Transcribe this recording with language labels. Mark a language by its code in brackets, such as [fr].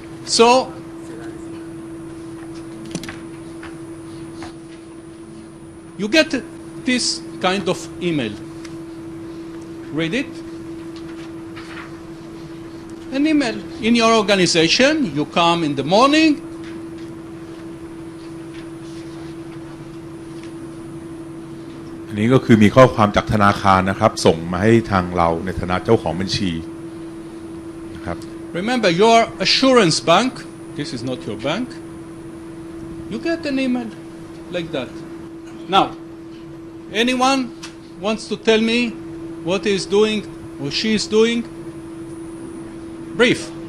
[en] So, you get this kind of email. Read it. An email. In your organization, you come in the morning. [th] อันนี้ก็คือมีข้อความจากธนาคารนะครับส่งมาให้ทางเราในฐานะเจ้าของบัญชีนะครับ [en] Remember, your assurance bank, this is not your bank, you get an email like that. Now, anyone wants to tell me what he is doing or she is doing? Brief.